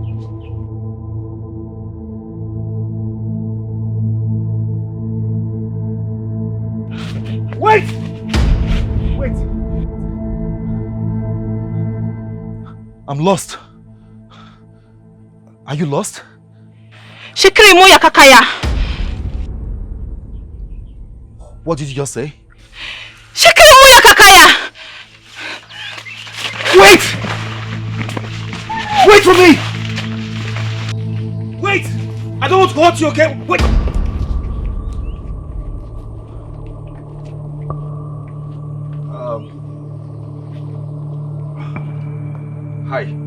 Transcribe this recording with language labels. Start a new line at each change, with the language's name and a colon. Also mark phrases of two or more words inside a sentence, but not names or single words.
English: Wait! Wait. I'm lost. Are you lost? Shikiri moya kakaya. What did you just say? Shikiri moya kakaya. Wait! Wait for me! Wait! I don't want to hurt you, okay? Wait! Hi.